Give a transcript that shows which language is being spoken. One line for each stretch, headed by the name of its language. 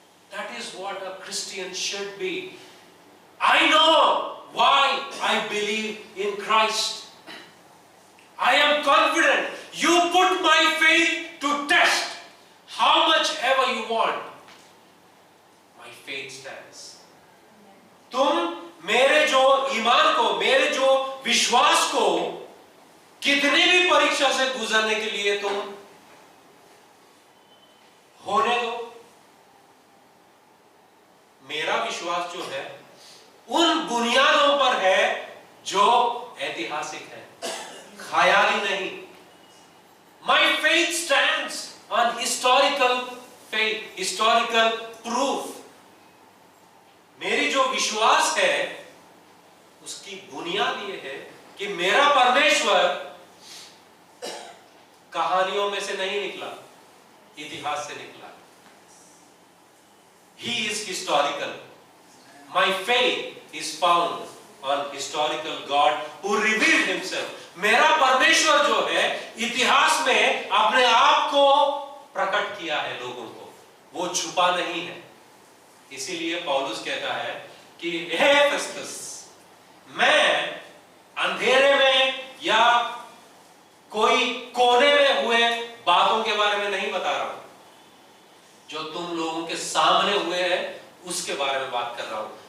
English: That is what a Christian should be. I know why I believe in Christ. I am confident. You put my faith to test. How much ever you want, my faith stands.
Hindi: तुम मेरे जो ईमान को, मेरे जो विश्वास को कितने भी परीक्षा से गुजरने के लिए तुम होने दो, मेरा विश्वास जो है उन बुनियादों पर है जो ऐतिहासिक है, ख्याली नहीं.
English: My faith stands on historical faith, historical proof.
Hindi: मेरी जो विश्वास है उसकी बुनियाद ये है कि मेरा परमेश्वर कहानियों में से नहीं निकला, इतिहास से निकला.
English: He is historical. My faith is found on historical God who revealed himself.
Hindi: मेरा परमेश्वर जो है इतिहास में अपने आप को प्रकट किया है लोगों को, वो छुपा नहीं है. इसीलिए पौलुस कहता है कि हे फेस्तस, मैं अंधेरे में या कोई कोने में हुए बातों के बारे में नहीं बता रहा हूं, जो तुम लोगों के सामने हुए हैं उसके बारे में बात कर रहा हूं.